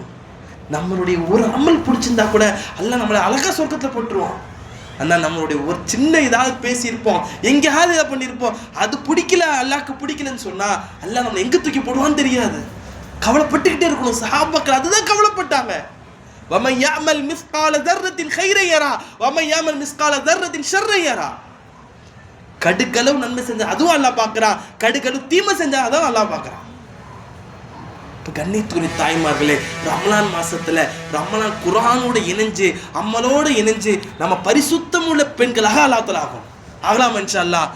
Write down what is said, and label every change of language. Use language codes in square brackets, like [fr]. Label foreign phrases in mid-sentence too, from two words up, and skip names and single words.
[ta] நம்மளுடைய ஒரு அமல் பிடிச்சிருந்தா கூட அல்லாஹ் நம்மளை அழகா சொர்க்கத்துல போட்டுருவான். அண்ணா நம்மளுடைய ஒரு சின்ன ஏதாவது பேசியிருப்போம், எங்கேயாவது இதை பண்ணியிருப்போம், அது பிடிக்கல, அல்லாஹ்க்கு பிடிக்கலன்னு சொன்னா அல்லாஹ் நம்மளை எங்க தூக்கி போடுவான்னு தெரியாது. கவலைப்பட்டுக்கிட்டே இருக்கணும். சஹாபாக்கள் அதுதான் கவலைப்பட்டாங்க. [ar] وَمَنْ يَعْمَلْ مِثْقَالَ ذَرَّةٍ خَيْرًا يَرَهُ وَمَنْ يَعْمَلْ مِثْقَالَ ذَرَّةٍ شَرًّا يَرَهُ. [ta] கடுகளவு நன்மை செஞ்சா அதுவும் அல்லாஹ் பார்க்கறான், கடுகளவு தீமை செஞ்சா அதான் அல்லாஹ் பார்க்கறான். கண்ணியத்துக்குரிய தாய்மார்களே, ரமலான் மாசத்துல ரமலான் குர்ஆனோட இணைஞ்சு அமலோட இணைஞ்சு நம்ம பரிசுத்தமுள்ள பெண்களாக அல்லாஹ் ஆகலாம் [ar] إن شاء الله.